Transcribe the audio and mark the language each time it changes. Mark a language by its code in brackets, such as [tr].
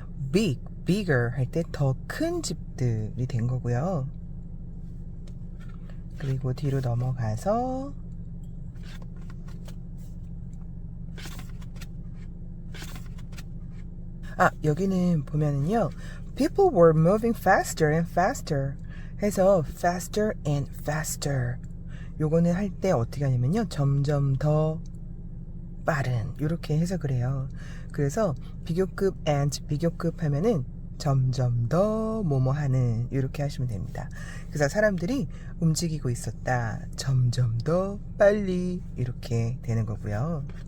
[ko] big, bigger 할 때 더 큰 집들이 된 거고요. 그리고 뒤로 넘어가서 여기는 보면은요. [en] People were moving faster and faster [ko] 해서 [en] faster and faster [ko] 요거는 할 때 어떻게 하냐면요. 점점 더 빠른 이렇게 해석을 해요. 그래서 비교급 and 비교급 하면은 점점 더 뭐뭐하는 이렇게 하시면 됩니다. 그래서 사람들이 움직이고 있었다. 점점 더 빨리 이렇게 되는 거고요.